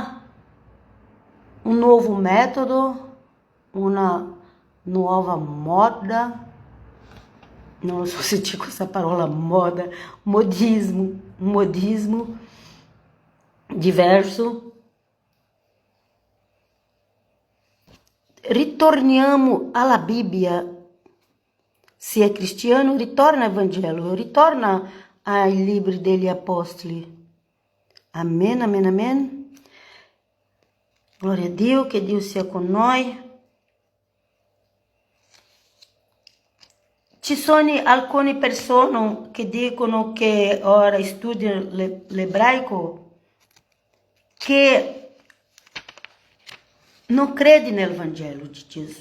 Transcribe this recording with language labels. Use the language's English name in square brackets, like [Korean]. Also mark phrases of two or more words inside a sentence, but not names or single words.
[Italian] nuovo metodo, una nuova moda, non so se c'è questa parola modismo diverso, ritorniamo alla Bibbia. Se è cristiano, ritorna al Vangelo, ritorna ai libri degli Apostoli. [Portuguese] Amém, amém, amém. Glória a [Italian] Dio, che Dio sia con noi. Ci sono alcune persone che dicono che ora studiano l'ebraico che non credono nel Vangelo di Gesù.